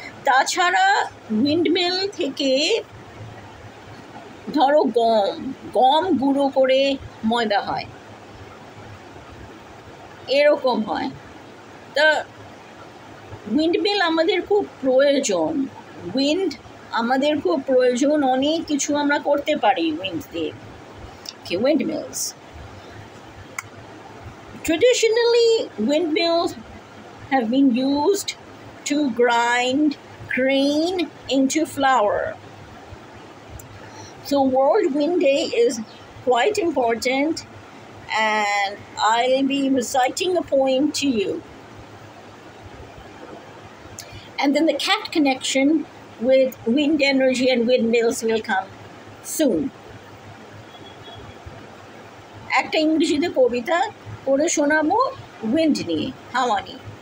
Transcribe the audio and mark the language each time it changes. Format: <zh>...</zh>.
<bn>তাছাড়া উইন্ডমিল থেকে ধরো গম গুঁড়ো করে ময়দা হয়, এরকম হয়। তা উইন্ডমিল আমাদের খুব প্রয়োজন, উইন্ড আমাদের খুব প্রয়োজন, অনেক কিছু আমরা করতে পারি উইন্ড দিয়ে।</bn> <en>Windmills. Traditionally, windmills have been used to grind grain into flour. So World Wind Day is quite important, and I'll be reciting a poem to you. And then the cat connection with wind energy and windmills will come soon.</en> <bn>একটা ইংরেজিতে কবিতা পড়ে শোনাবো wind নিয়ে, হাওয়া নিয়ে।</bn>